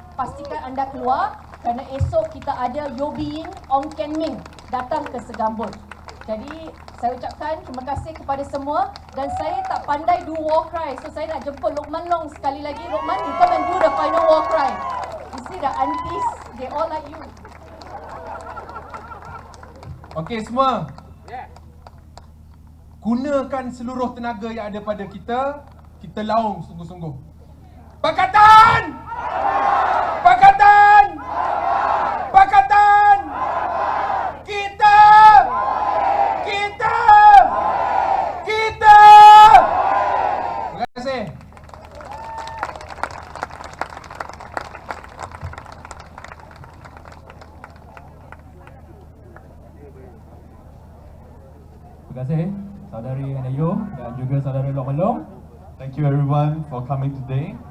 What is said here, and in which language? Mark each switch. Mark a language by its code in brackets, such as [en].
[ms] Pastikan anda keluar kerana esok kita ada Yeoh Ying, Ong Ken Ming datang ke Segambut. Jadi saya ucapkan terima kasih kepada semua. Dan saya tak pandai do war cry, so saya nak jemput Lokman Long sekali lagi. [en] Lokman, you come and do the final war cry. You see the aunties, they all like you. [ms] Okey semua, gunakan seluruh tenaga yang ada pada kita. Kita laung sungguh-sungguh. Pakatan! Pakatan! Pakatan! Kita! Kita! Kita! Terima kasih. Terima kasih Saudari Yeoh dan juga Saudara Lokman Long. [en] Thank you everyone for coming today.